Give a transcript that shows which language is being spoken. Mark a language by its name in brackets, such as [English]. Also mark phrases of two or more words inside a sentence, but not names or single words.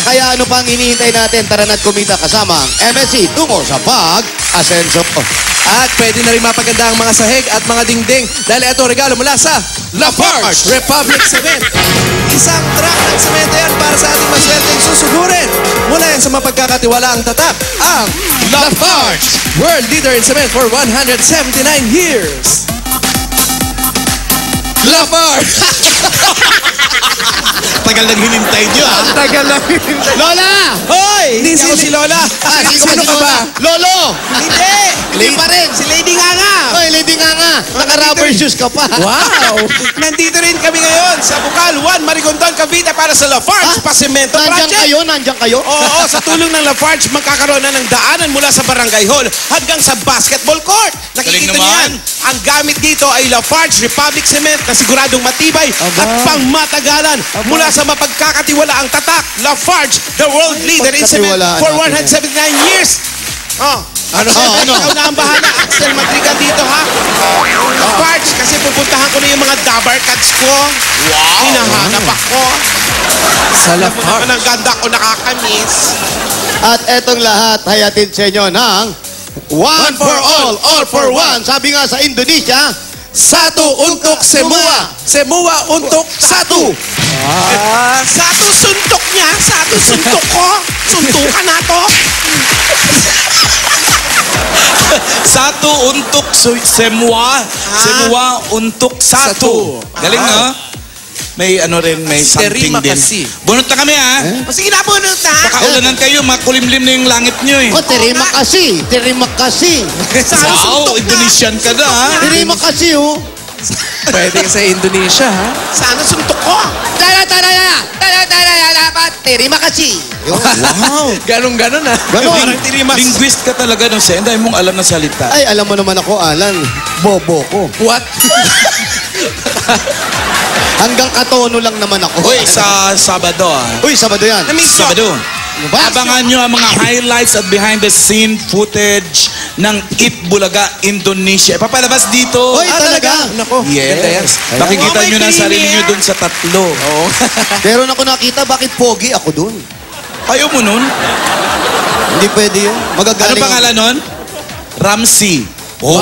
[Filipino] Kaya ano pang hinihintay natin? Tara na't kumita kasama ang MSC tungo sa pag-asenso. At pwede na rin mapaganda ang mga sahig at mga dingding dahil ito regalo mula sa Lafarge Republic Cement. Isang truck ng semento yan para sa ating maswerteng susugurin. Mula yan sa mapagkakatiwalaang tatak, ang Lafarge, [English] world leader in cement for 179 years. [Filipino] Lafarge! Tagal nang hinintay nyo, ha? Tagal lang hinintay. Lola! Hoy! Hindi si Lola. Sino ka ba? Lolo! Hindi! Hindi pa rin. Si Lady Nganga. Hoy, Lady Nganga. Naka-rubber shoes ka pa. Wow! Nandito rin kami ngayon sa Bukal 1, Marigondon, Cavite para sa Lafarge Pasemento Nandiyan Project. kayo? Nandiyan kayo? Oo, sa tulong ng Lafarge, magkakaroon na ng daanan mula sa Barangay Hall hanggang sa basketball court. Nakikita Galing niyo yan. naman. Ang gamit dito ay Lafarge Republic Cement na siguradong matibay at pangmatagalan mula sa mapagkakatiwalaang tatak. [English] Lafarge, the world leader in cement [Filipino] Pagkatiwalaan [English] for [Filipino] natin [English] 179 years. Oh, ano? [Filipino] ano? Ikaw na ang bahala, Axel Madrigal dito, ha? Lafarge, kasi pupuntahan ko na yung mga dabar cats ko. Wow! Hinahanap ako. Sa Lafarge. Ang ganda ko nakakamiss. At etong lahat, hayatid sa inyo ng [English] One for all for one. [Filipino] Sabi nga sa Indonesia, [Indonesian] Satu untuk semua. Semua untuk satu. [Filipino] Satu suntok niya. Satu suntok ko. Suntukan na to. [Indonesian] Satu untuk semua. Semua untuk satu. [Filipino] Galing, no? May ano rin, may something [Indonesian] Terima [Filipino] din. [Indonesian] kasih. [Filipino] Bunot na kami, ha? O sige na, bunot na. Pakaulanan kayo, makulimlim na yung langit nyo, eh. [Indonesian] oh, terima kasih. Terima kasih. Satu [Filipino] Wow, suntok na. Indonesian ka na, ha? [Indonesian] Terima kasih, [Filipino] oh. Pwede sa Indonesia, ha? Sana suntok ko. Tara, dapat. [Indonesian] Terima kasih. [Filipino] Wow. Ganon-ganon, ha? Ganon. Parang tirimas. Linguist ka talaga, no? Senda, mong alam na salita. Ay, alam mo naman ako, Alan. Bobo ko. [English] What? [Filipino] Hanggang katono lang naman ako. Uy, sa Sabado, ha? Uy, Sabado yan. Na-miss ko. Sabado. Ba? Abangan nyo ang mga highlights at [English] behind-the-scene footage [Filipino] ng Eat Bulaga, Indonesia. Papalabas dito. Uy, talaga? Nako. [English] Yes. [Filipino] Ayan. Makikita Oh, may nyo na ang sarili premiere. nyo dun sa tatlo. Oo. Pero ako nakita, bakit pogi ako dun? Ayaw mo nun? Hindi pwede yun. Ano Magagaling pangalan nun? Ramsey. Oh,